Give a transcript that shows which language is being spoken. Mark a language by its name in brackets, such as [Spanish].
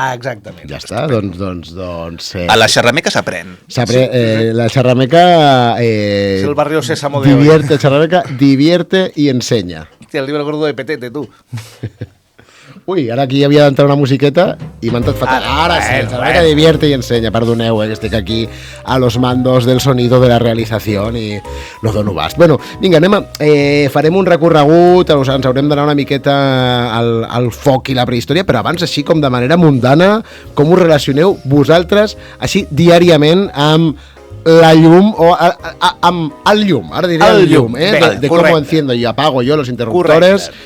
[Catalan] Exactament. Ja està, doncs... A la xerrameca s'aprèn. La xerrameca... [Spanish] És el barrio Sésamo de hoy. Divierte y enseña. [Catalan] Hòstia, el llibre gordo de Petete, tu. Ui, ara aquí havia d'entrar una musiqueta i m'ha entrat fatal. Ara sí, la xerrameca [Spanish] divierte y enseña. [Catalan] Perdoneu, que estic aquí [Spanish] a los mandos del sonido de la realización [Catalan] i lo dono bast. Bueno, vinga, farem un recorregut, ens haurem d'anar una miqueta al foc i la prehistòria, però abans, així com de manera mundana, com us relacioneu vosaltres, així diàriament, amb la llum o amb el llum, ara diré el llum, de com ho [Spanish] enciendo [Catalan] i apago jo [Spanish] los interruptores.